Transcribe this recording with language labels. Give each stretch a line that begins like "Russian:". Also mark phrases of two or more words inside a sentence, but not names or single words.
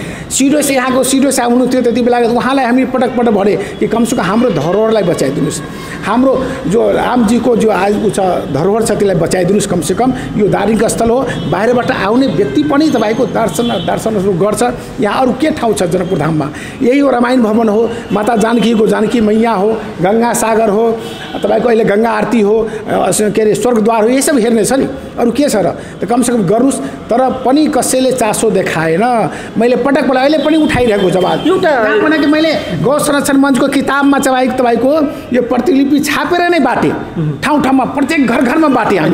Nepali: सिडिओ यहाँको सिडिओ साहब हुनुहुन्थ्यो त्यति बेला उहाँलाई हामी पटक पटक भने कि कमसेकम हाम्रो धरोहरलाई बचाइदिनुहोस्, हाम्रो जो रामजीको जो आज छ धरोहर छ त्यसलाई बचाइदिनुहोस्, कमसेकम यो धार्मिक स्थल हो, बाहिरबाट आउने व्यक्ति पनि तपाईँको दर्शनहरू गर्छ। यहाँ अरू के ठाउँ छ जनकपुर धाममा? यही हो रामायण भवन हो, माता जानकीको जानकी मैया हो, गङ्गा सागर हो, तपाईँको अहिले गङ्गा आरती हो, के अरे स्वर्गद्वार हो, यही सब हेर्ने छ नि, अरू के छ र? त कमसेकम गर्नुहोस्। तर पनि कसैले चासो देखाएन। मैले पटक पटक अहिले पनि उठाइरहेको जवाब एउटा कि मैले गौ संरक्षण मञ्चको किताबमा चाहिँ तपाईँको यो प्रतिलिपि छापेर नै बाटे, ठाउँ ठाउँमा प्रत्येक घर घरमा बाटे हामी।